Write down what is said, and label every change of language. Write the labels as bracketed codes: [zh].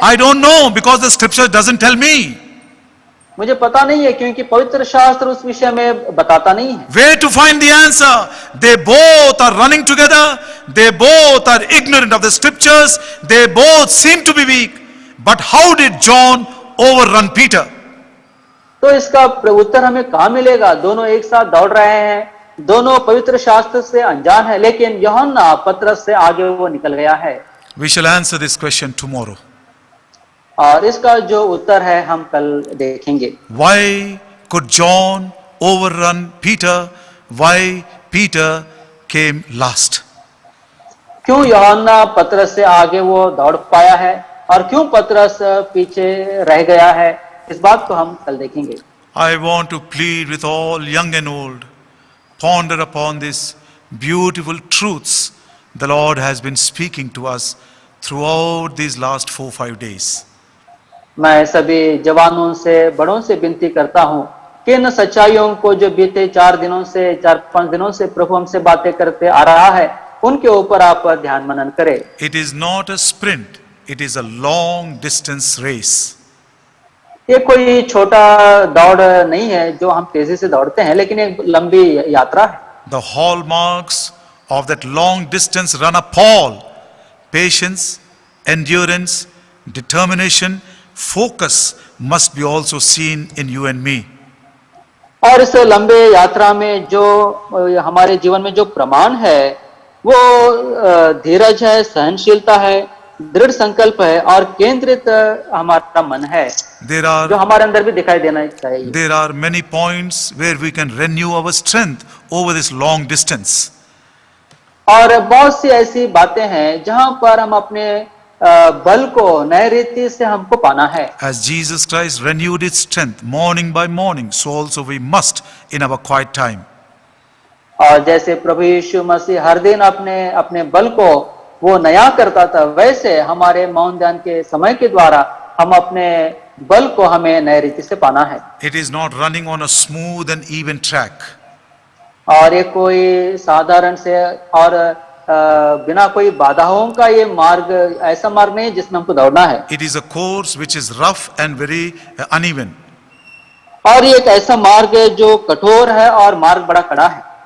[en] I don't know because the scripture doesn't tell me. [hi] मुझे पता नहीं है क्योंकि पवित्र शास्त्र उस विषय में बताता नहीं है। [en] Where to find the answer? They both are running together. They both are ignorant of the scriptures. They both seem to be weak. But how did John overrun Peter? [hi] तो इसका उत्तर हमें कहाँ मिलेगा? दोनों एक साथ दौड़ रहे हैं, दोनों पवित्र शास्त्र से अनजान है, लेकिन यूहन्ना पतरस से आगे वो निकल गया है। [en] We shall answer this question tomorrow. [hi] और इसका जो उत्तर है हम कल देखेंगे। [en] Why could John overrun Peter? Why Peter came last? [hi] क्यों यूहन्ना पतरस से आगे वो दौड़ पाया है और क्यों पतरस पीछे रह गया है, इस बात को हम कल देखेंगे। [en] I want to plead with all young and old, ponder upon these beautiful truths the Lord has been speaking to us throughout these last 4-5 days. [hi] मैं सभी जवानों से बड़ों से विनती करता हूं कि इन सच्चाइयों को जो बीते 4-5 दिनों से प्रभु हमसे बातें करते आ रहा है, उनके ऊपर आप ध्यान मनन करें। [en] It is not a sprint, it is a long distance race. [hi] ये कोई छोटा दौड़ नहीं है जो हम तेजी से दौड़ते हैं, लेकिन एक लंबी यात्रा है। [en] The hallmarks of that long distance run are Paul: patience, endurance, determination, focus must be also seen in you and me. [hi] और इस लंबे यात्रा में जो हमारे जीवन में जो प्रमाण है वो धीरज है, सहनशीलता है, दृढ़ संकल्प है और केंद्रित हमारा मन है, जो हमारे अंदर भी दिखाई देना चाहिए। [en] There are many points where we can renew our strength over this long distance. [hi] और बहुत सी ऐसी बातें हैं जहां पर हम अपने बल को नए रीति से हमको पाना है। [en] As Jesus Christ renewed his strength morning by morning, so also we must in our quiet time. [hi] और जैसे प्रभु यीशु मसीह हर दिन अपने बल को वो नया करता था, वैसे हमारे मौन ध्यान के समय के द्वारा हम अपने बल को हमें नए रीति से पाना है। [en] It is not running on a smooth and even track. [hi] और ये कोई साधारण से और बिना कोई बाधाओं का ये मार्ग ऐसा मार्ग नहीं जिसमें हमको दौड़ना है। [en] It is a course which is rough and very uneven. [hi] और ये एक ऐसा मार्ग है जो कठोर है और मार्ग बड़ा कड़ा है।